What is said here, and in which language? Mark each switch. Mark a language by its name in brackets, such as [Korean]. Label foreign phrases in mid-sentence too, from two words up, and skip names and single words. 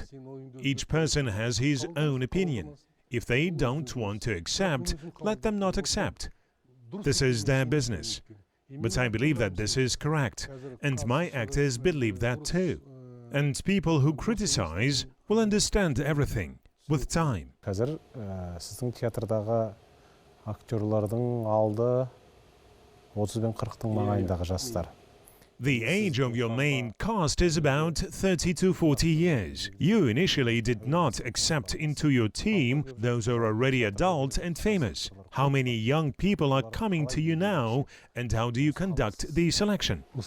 [English] Each person has his own opinion. If they don't want to accept, let them not accept. This is their business. But I believe that this is correct, and my actors believe that too. And people who criticize will understand everything with time. [Kazakh] Қазір сіздің театрдағы актерлардың алды 30-40 маңайындағы жастар. [English] The age of your main cast is about 30 to 40 years. You initially did not accept into your team those who are already adult and famous. How many young people are coming to you now, and how do you conduct the selection?